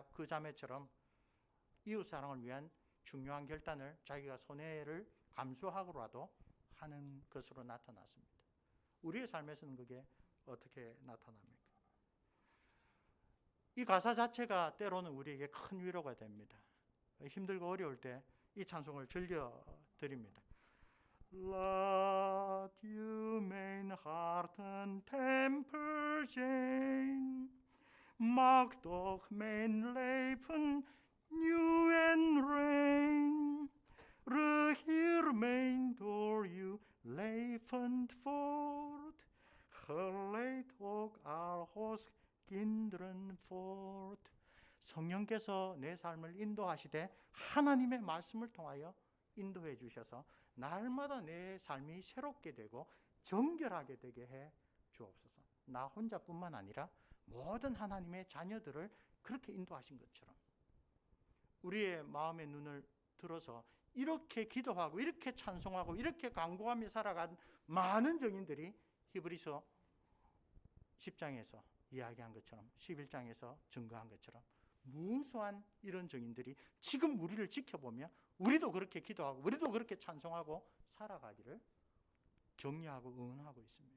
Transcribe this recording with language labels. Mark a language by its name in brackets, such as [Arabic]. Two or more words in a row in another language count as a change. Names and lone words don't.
[Korean] 그 자매처럼 이웃사랑을 위한 중요한 결단을 자기가 손해를 감수하고라도 하는 것으로 나타났습니다. 우리의 삶에서는 그게 어떻게 나타납니까? 이 가사 자체가 때로는 우리에게 큰 위로가 됩니다. 힘들고 어려울 때 이 찬송을 즐겨 드립니다. [Dutch] Laat uw mijn harten tempel zijn, maak toch mijn leven nieuw en rein. Regeer mijn door u levend voort, geleid ook al ons kinderen voort. [Korean] 성령께서 내 삶을 인도하시되 하나님의 말씀을 통하여 인도해 주셔서 날마다 내 삶이 새롭게 되고 정결하게 되게 해 주옵소서. 나 혼자뿐만 아니라 모든 하나님의 자녀들을 그렇게 인도하신 것처럼 우리의 마음의 눈을 들어서 이렇게 기도하고 이렇게 찬송하고 이렇게 간구하며 살아간 많은 증인들이 히브리서 10장에서 이야기한 것처럼 11장에서 증거한 것처럼 무수한 이런 증인들이 지금 우리를 지켜보며 우리도 그렇게 기도하고 우리도 그렇게 찬송하고 살아가기를 격려하고 응원하고 있습니다.